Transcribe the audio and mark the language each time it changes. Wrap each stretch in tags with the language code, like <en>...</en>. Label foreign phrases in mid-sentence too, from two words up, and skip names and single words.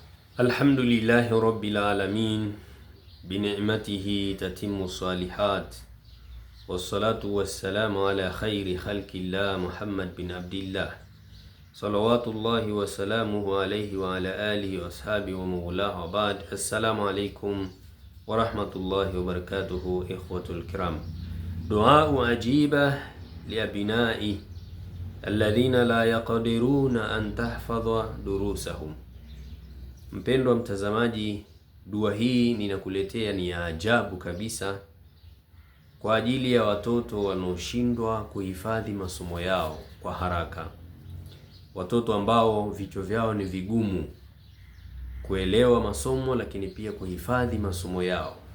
<ar>الحمد لله رب العالمين بنعمته تتم الصالحات والصلاة والسلام على خير خلق الله محمد بن عبد الله صلوات الله وسلامه عليه وعلى آله وأصحابه ومولاه وبعد. السلام عليكم ورحمة الله وبركاته. إخوة الكرام, دعاء عجيب لأبنائنا الذين لا يقدرون أن تحفظ دروسهم.</ar> <sw>Mpendwa mtazamaji, dua hii ninakuletea ni ya ajabu kabisa kwa ajili ya watoto wanaoshindwa kuhifadhi masomo yao kwa haraka, watoto ambao vichwa vyao ni vigumu kuelewa masomo lakini pia kuhifadhi masomo yao.</sw>